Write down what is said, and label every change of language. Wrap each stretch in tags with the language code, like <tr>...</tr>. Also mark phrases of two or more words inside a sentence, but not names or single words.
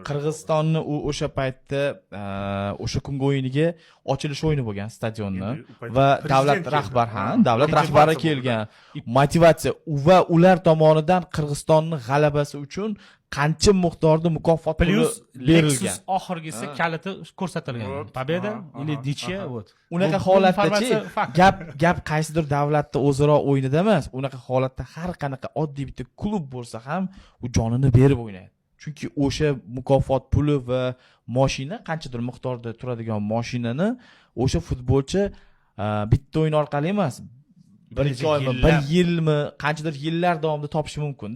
<uz>Qirg'izistonni u o'sha paytda o'sha kungi o'yiniga ochilish o'yini bo'lgan stadionni va davlat rahbari davlat rahbari kelgan. Motivatsiya va ular tomonidan Qirg'izistonning g'alabasi uchun qancha miqdorda mukofot puli Plus berilgan. Lexus oxirgisi kaliti ko'rsatilgan.</uz> <ru>Победа или ничья вот.</ru> <uz>Unaqa holatda-chi, gap qaysidir davlatda o'zaro o'yinida emas, unaqa holatda har qanaqa oddiy bitta klub bo'lsa ham u jonini berib o'ynaydi. Chunki o'sha mukofot puli va mashina qanchadir miqdorda turadigan mashinani o'sha futbolchi bitta o'yin orqali emas, bir yilmi, qanchadir yillar davomida topishi mumkin-da.</uz>